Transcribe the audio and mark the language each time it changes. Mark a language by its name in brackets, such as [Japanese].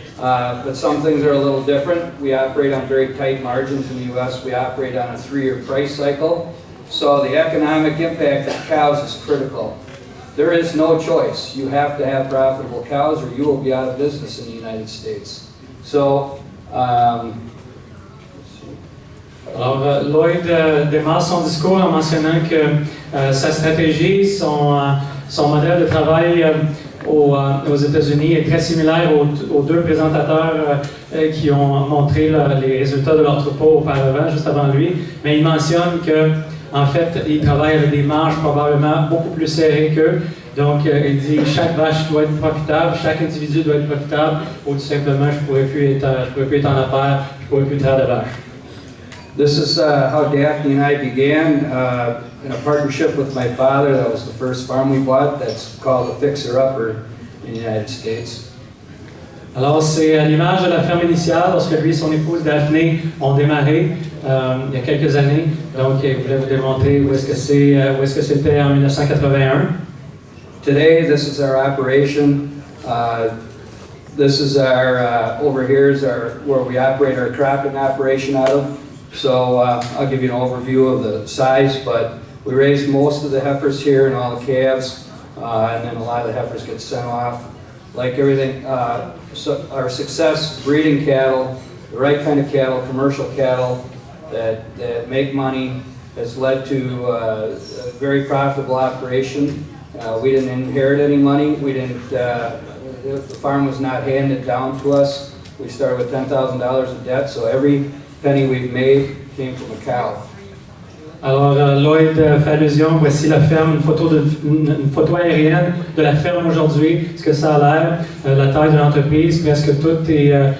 [English] But some things are a little different. We operate on very tight margins in the U.S. We operate on a 3-year price cycle. So the economic impact of cows is critical. There is no choice. You have to have profitable cows or you will be out of business in the United States. So, [French] Alors, Lloyd démarre son discours en mentionnant que sa stratégie, son modèle de travail aux États-Unis est très similaire aux deux présentateurs qui ont montré les résultats de leur troupeau auparavant, juste avant lui. Mais il mentionne que, en fait, il travaille avec des marges probablement beaucoup plus serrées qu'eux. Donc, il dit chaque vache doit être profitable, chaque individu doit être profitable, ou tout simplement, je ne pourrais plus être en affaires, je ne pourrais plus traire de vaches. [English] This is how Daphne and I began in a partnership with my father. That was the first farm we bought. That's called a fixer-upper in the United States. [French] Alors, c'est à l'image de la ferme initiale, lorsque lui et son épouse Daphné ont démarré il y a quelques années. Donc, je voulais vous démontrer où est-ce que c'était en 1981. [English] Today, this is our operation. This is our, over here is where we operate our cropping operation out of. So I'll give you an overview of the size, but we raise most of the heifers here and all the calves, and then a lot of the heifers get sent off. Like everything, so our success breeding cattle, the right kind of cattle, commercial cattle that make money, has led to a very profitable operation. We didn't inherit any money. We didn't. The farm was not handed down to us. We started with $10,000 of debt, so every penny we've made came from a cow. [French] Alors, Lloyd fait allusion, voici la ferme, une photo aérienne de la ferme aujourd'hui, ce que ça a l'air, la taille de l'entreprise, presque tout est